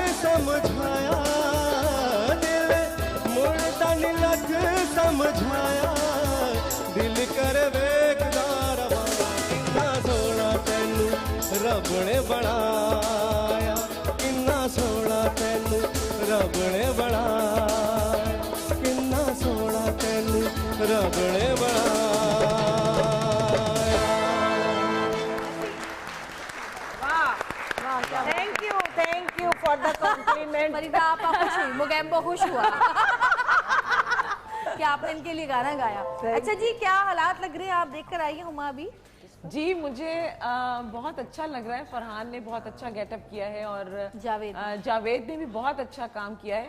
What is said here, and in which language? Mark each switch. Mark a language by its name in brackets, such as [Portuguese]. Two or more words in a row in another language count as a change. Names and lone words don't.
[Punjabi] ਲੱਖ ਸਮਝਾਇਆ, ਦਿਲ ਮੁੜਦਾ ਨੀ ਲੱਖ ਸਮਝਾਇਆ ਦਿਲ ਕਰ ਵੇਖਦਾਰ ਕਿੰਨਾ ਸੋਹਣਾ ਤੈਨੂੰ ਰੱਬ ਨੇ ਬਣਾਇਆ ਕਿੰਨਾ ਸੋਹਣਾ ਤੈਨੂੰ ਰੱਬ ਨੇ ਬਣਾਇਆ ਕਿੰਨਾ ਸੋਹਣਾ ਤੈਨੂੰ ਰੱਬ ਨੇ ਬਣਾਇਆ। [English] thank you for the compliment. [Hindi] फरीदा आप खुश हुई, मोगैम्बो खुश हुआ कि आपने इनके लिए गाना गाया। अच्छा जी, क्या हालात लग रहे हैं, आप देखकर आई हैं हुमा अभी? जी मुझे बहुत अच्छा लग रहा है। फरहान ने बहुत अच्छा गेटअप किया है और जावेद ने भी बहुत अच्छा काम किया है।